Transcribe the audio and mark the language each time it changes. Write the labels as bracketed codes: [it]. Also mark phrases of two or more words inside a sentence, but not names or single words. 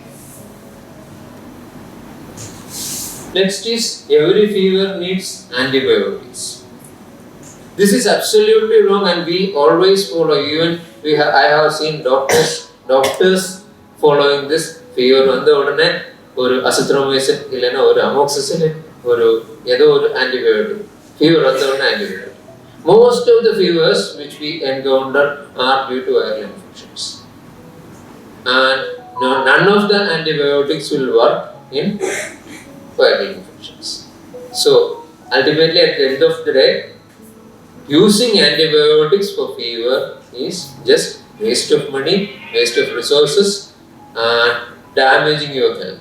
[en] Next is, every fever needs antibiotics. This is absolutely wrong, and we always follow. Even I have seen doctors following this. [ta] ஃபீவர் வந்த உடனே ஒரு அசித்ரோமைசின் இல்லனா ஒரு அமாக்ஸிசிலின் ஒரு ஏதோ ஒரு ஆன்டிபயாட்டிக். ஃபீவர் வந்த உடனே ஆன்டிபயாட்டிக். [en] Most of the fevers which we encounter are due to viral infections, and none of the antibiotics will work in viral infections. So ultimately, at the end of the day, using antibiotics for fever is just waste of money, waste of resources, and damaging your health.